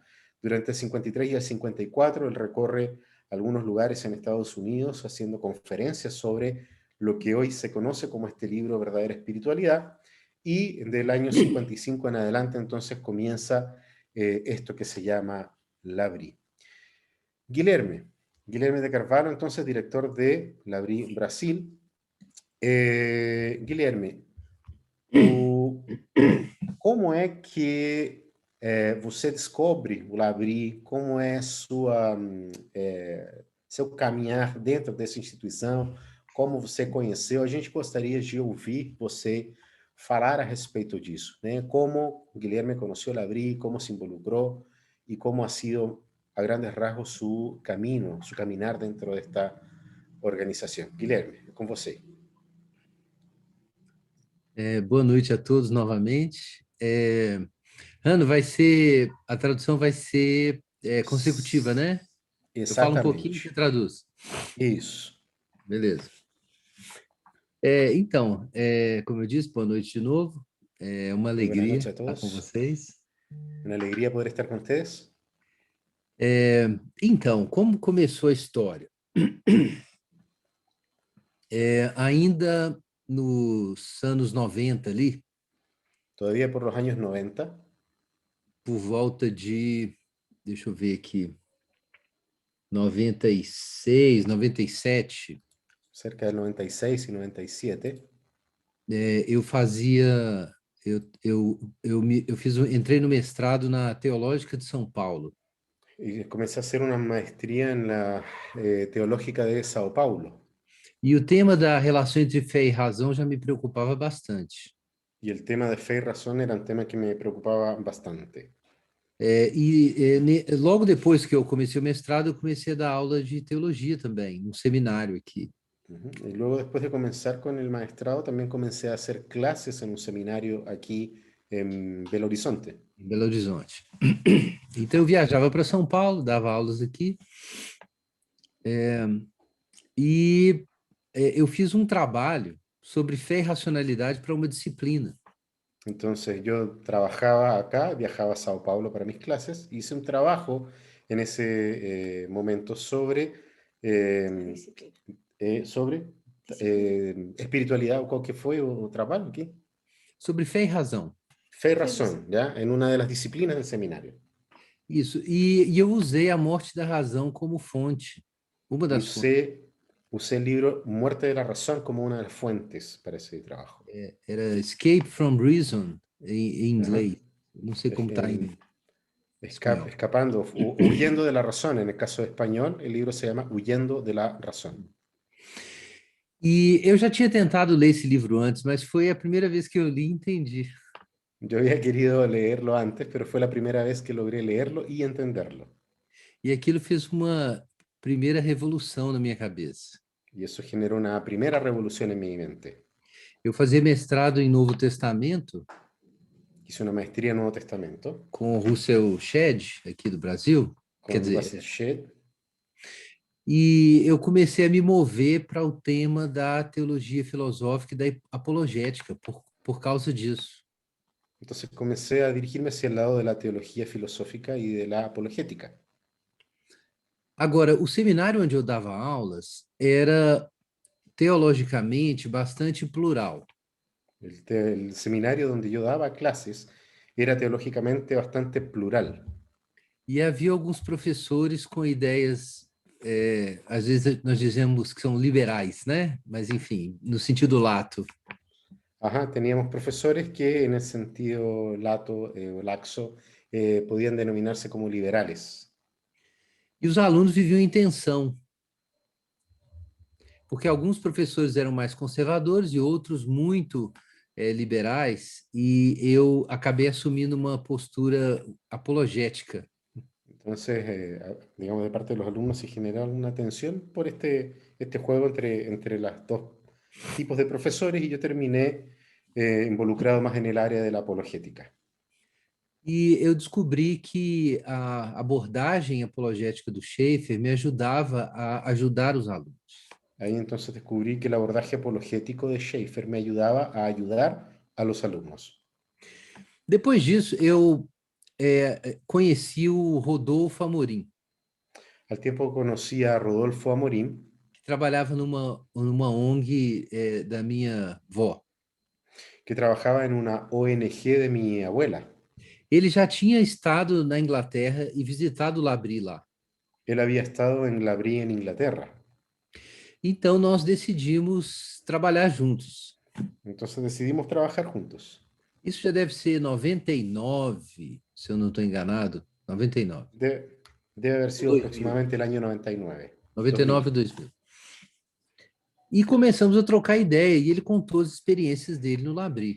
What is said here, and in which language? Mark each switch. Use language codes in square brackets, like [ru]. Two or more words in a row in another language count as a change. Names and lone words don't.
[es] Durante el 53 y el 54, él recorre algunos lugares en Estados Unidos haciendo conferencias sobre lo que hoy se conoce como este libro Verdadera Espiritualidad, y del año 55 en adelante entonces comienza esto que se llama Labri. Guilherme de Carvalho, entonces director de Labri Brasil. [pt] Guilherme, como é que você descobre o Labri? Como é seu caminhar dentro dessa instituição? Como você conheceu? A gente gostaria de ouvir você falar a respeito disso, né? Como Guilherme conheceu o Labri, como se involucrou e como ha sido, a grandes rasgos, su camino, su caminar dentro de esta organização. Guilherme, é com você. Boa noite a todos novamente. Rano, a tradução vai ser consecutiva, né? Eu falo um pouquinho e você Exatamente. traduz. Isso. Beleza. Então, como eu disse, boa noite de novo. É uma [es] Muy buenas [pt] alegria [es] noches a [pt] estar com [es] todos. [pt] vocês. [es] Una alegría poder estar con ustedes. [pt] Então, como começou a história? Ainda nos anos 90 ali, [es] Todavía por los años 90, [pt] por volta de, deixa eu ver aqui, 96, 97, [es] cerca del 96 y 97, [pt] eu fazia, eu fiz, entrei no mestrado na Teológica de São Paulo. [es] y comencé a hacer una maestría en la Teológica de Sao Paulo. [pt] E o tema da relação entre fé e razão já me preocupava bastante. [es] Y el tema de fe y razón era un tema que me preocupaba bastante. [pt] Logo depois que eu comecei o mestrado, eu comecei a dar aula de teologia também, num seminário aqui. [es] Y luego, después de comenzar con el maestrado, también comencé a hacer clases en un seminario aquí en Belo Horizonte. [pt] Em Belo Horizonte. Então eu viajava para São Paulo, dava aulas aqui, eu fiz um trabalho sobre fé e racionalidade para uma disciplina. [es] Entonces yo trabajaba acá, viajaba a Sao Paulo para mis clases, hice un trabajo en ese momento sobre, espiritualidad, o que fue o trabajo aquí. [pt] Sobre fé e razão. [es] Fe y razón, ¿ya? En una de las disciplinas del seminario. [pt] Isso. E eu usei a morte da razão como fonte, uma das fontes. [es] Usé el libro Muerte de la Razón como una de las fuentes para ese trabajo. [pt] Era Escape from Reason, em inglês. Ajá. Não sei como está em espanhol. [es] Escapando, huyendo de la razón. En el caso de español, el libro se llama Huyendo de la Razón. [pt] E eu já tinha tentado ler esse livro antes, mas foi a primeira vez que eu li e entendi. [es] Yo había querido leerlo antes, pero fue la primera vez que logré leerlo y entenderlo. [pt] E aquilo fez uma primeira revolução na minha cabeça. [es] Y eso generó una primera revolución en mi mente. [pt] Eu fazia mestrado em Novo Testamento. [es] Hice una maestría en Nuevo Testamento. [pt] Com o Russell Shedd, aqui do Brasil. Quer dizer, Russell Shedd. E eu comecei a me mover para o tema da teologia filosófica e da apologética por causa disso. [es] Entonces comencé a dirigirme hacia el lado de la teología filosófica y de la apologética. [pt] Agora, o seminário onde eu dava aulas era teologicamente bastante plural. [es] El seminario donde yo daba clases era teológicamente bastante plural. [pt] E havia alguns professores com ideias, às vezes nós dizemos que são liberais, né? Mas, enfim, no sentido lato. [es] Ajá, teníamos profesores que en el sentido lato o laxo podían denominarse como liberales. [pt] E os alunos viviam em tensão. Porque alguns professores eram mais conservadores e outros muito liberais, e eu acabei assumindo uma postura apologética. [es] Entonces, digamos, de parte de los alumnos se generó una tensión por este juego entre los dos tipos de profesores, y yo terminé involucrado más en el área de la apologética. [pt] E eu descobri que a abordagem apologética do Schaeffer me ajudava a ajudar os alunos. [es] Ahí entonces descubrí que el abordaje apologético de Schaeffer me ayudaba a ayudar a los alumnos. [pt] Depois disso, eu conheci o Rodolfo Amorim. [es] Al tiempo conocí a Rodolfo Amorim, [pt] que trabalhava numa ONG da minha avó. [es] Que trabajaba en una ONG de mi abuela. [pt] Ele já tinha estado na Inglaterra e visitado L'Abri lá. [es] Él había estado en L'Abri en Inglaterra. [pt] Então nós decidimos trabalhar juntos. [es] Entonces decidimos trabajar juntos. [pt] Isso já deve ser 99, se eu não estou enganado. 99. [es] Debe haber sido 2000. Aproximadamente el año 99. 99 2000. [pt] E começamos a trocar ideia e ele contou as experiências dele no L'Abri.